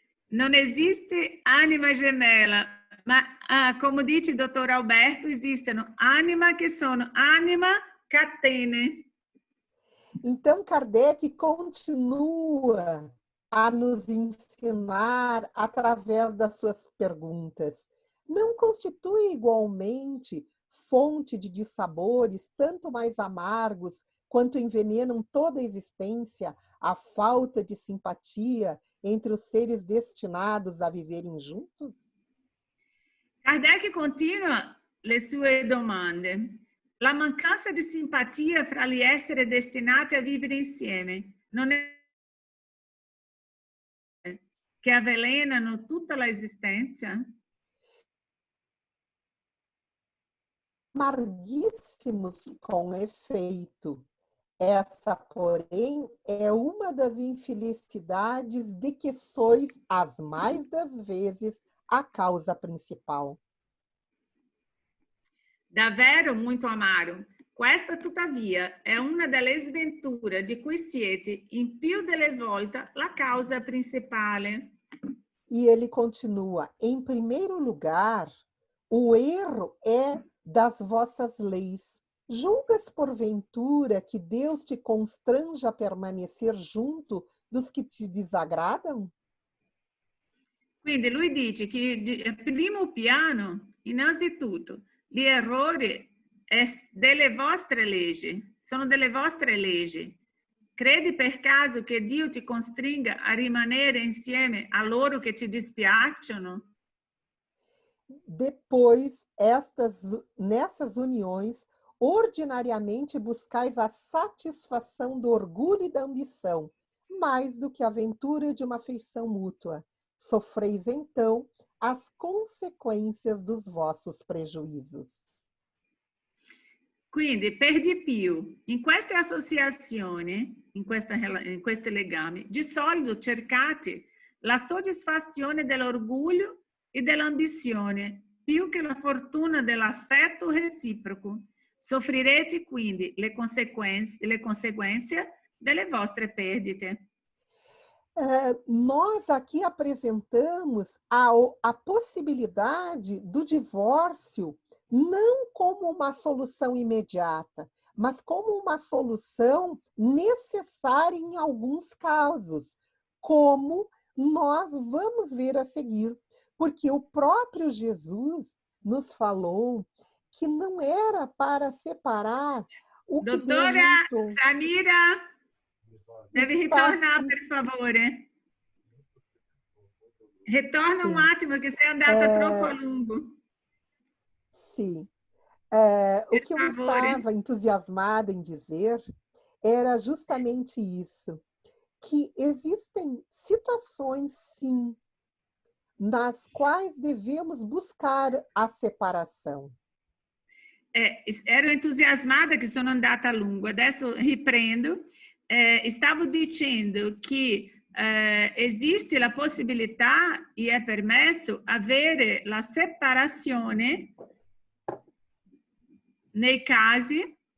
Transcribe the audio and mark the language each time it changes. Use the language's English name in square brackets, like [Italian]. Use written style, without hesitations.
[Italian] Non esiste anima gemella, ma come dice il dottor Alberto, esistono anima che sono anima catene. [Portuguese] Então, Kardec continua a nos ensinar através das suas perguntas. Não constitui igualmente fonte de dissabores tanto mais amargos quanto envenenam toda a existência a falta de simpatia entre os seres destinados a viverem juntos? [Italian] Kardec continua le sue domande. La mancanza di simpatia fra gli esseri destinati a vivere insieme non è che avvelenano tutta l'esistenza? [Portuguese] Amarguíssimos com efeito. Essa, porém, é uma das infelicidades de que sois, as mais das vezes, a causa principal. [Italian] Davvero [Portuguese] muito [Italian] amaro. Questa, tuttavia, è una delle sventure di cui siete, in più delle volte, la causa principale. [Portuguese] E ele continua: em primeiro lugar, o erro é das vossas leis. Julgas, porventura, que Deus te constrange a permanecer junto dos que te desagradam? [Italian] Quindi lui dice che, a primo piano, innanzitutto, gli errori delle vostre leggi, sono delle vostre leggi. Credi per caso che Dio ti costringa a rimanere insieme a loro che ti dispiacciono? [Portuguese] Depois, nessas uniões, ordinariamente buscais a satisfação do orgulho e da ambição, mais do que a aventura de uma afeição mútua. Sofreis, então, as consequências dos vossos prejuízos. [Italian] Quindi, per di più, in queste associazioni, in questi legami, di solito cercate la soddisfazione dell'orgoglio e dell'ambizione, più che la fortuna dell'affetto reciproco. Soffrirete quindi le conseguenze delle vostre perdite. [Portuguese] Nós aqui apresentamos a possibilidade do divórcio não como uma solução imediata, mas como uma solução necessária em alguns casos, como nós vamos ver a seguir, porque o próprio Jesus nos falou que não era para separar o que Doutora Deus juntou. [Italian] Samira, deve ritornar, per favore. Ritorna um attimo che sei andata troppo a lungo. [Portuguese] Sim. O que eu estava entusiasmada em dizer era justamente isso, que existem situações, sim, nas quais devemos buscar a separação. [Italian] Ero entusiasmada che sono andata a lungo, adesso riprendo. Stavo dicendo che esiste la possibilità e è permesso avere la separazione nei casi.